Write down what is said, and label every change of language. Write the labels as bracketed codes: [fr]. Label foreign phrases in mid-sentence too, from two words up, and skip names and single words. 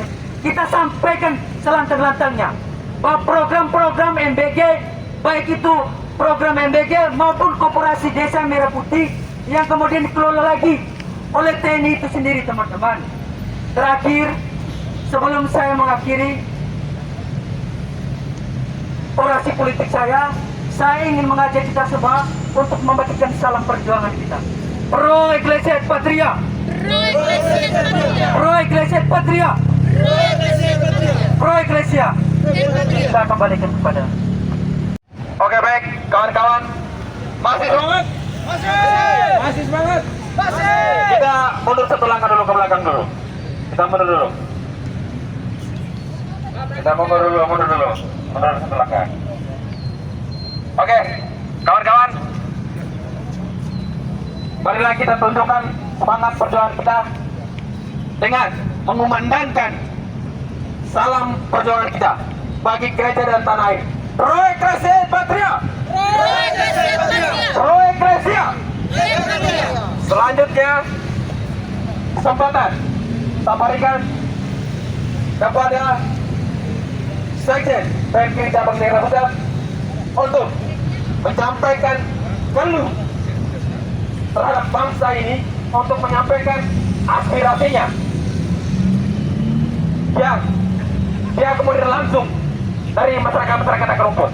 [id] Kita sampaikan selantang-lantangnya bahwa program-program MBG, baik itu program MBG maupun Koperasi Desa Merah Putih yang kemudian dikelola lagi oleh TNI itu sendiri, teman-teman. Terakhir, sebelum saya mengakhiri orasi politik saya ingin mengajak kita semua untuk membagikan salam perjuangan kita. [la] Pro Iglesia et Patria. Pro Iglesia et Patria. Pro Iglesia. [id] Kita kembalikan kepada. Oke, baik, kawan-kawan. Masih semangat? Masih semangat. Kita mundur satu langkah dulu ke belakang dulu. Kita mundur dulu. Mundur satu langkah. Oke, kawan-kawan. Marilah kita tunjukkan semangat perjuangan kita dengan mengumandangkan salam perjuangan kita bagi gereja dan tanah air. [la] Pro Iglesia et Patria. Pro Iglesia. [id] Selanjutnya kesempatan saya berikan kepada Sekjen PMK Cabang Jakarta Pusat untuk menyampaikan keluh terhadap bangsa ini, untuk menyampaikan aspirasinya yang dia kemudian langsung dari masyarakat akar rumput.